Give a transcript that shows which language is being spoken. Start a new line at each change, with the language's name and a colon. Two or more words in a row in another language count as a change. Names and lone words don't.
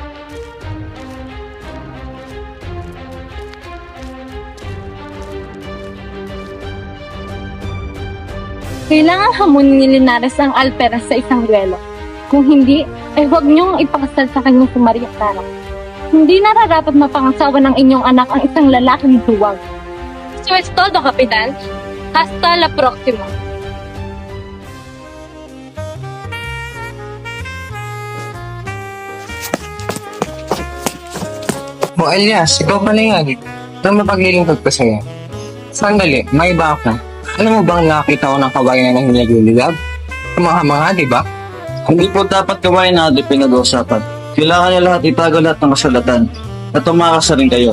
Filipino: Kailangan hamunin ni Linares ang alperas sa isang duelo. Kung hindi, ay huwag niyong ipakasal sa kanyang si Maria Clara. Hindi nararapat mapangasawa ng inyong anak ang isang lalaking duwag.
Spanish: So es todo, Kapitan. Hasta la próxima.
Filipino: O Elias, ikaw pala yan. Nang mapaglilingkod ko sa'yo. Sandali, may iba ako. Alam mo bang nakakita ko ng kawayan na hinagulilab? Mga di ba? Hindi po dapat kawain natin pinag-uusapan. Kailangan niyo lahat itago lahat ng kasulatan at tumakas na rin kayo.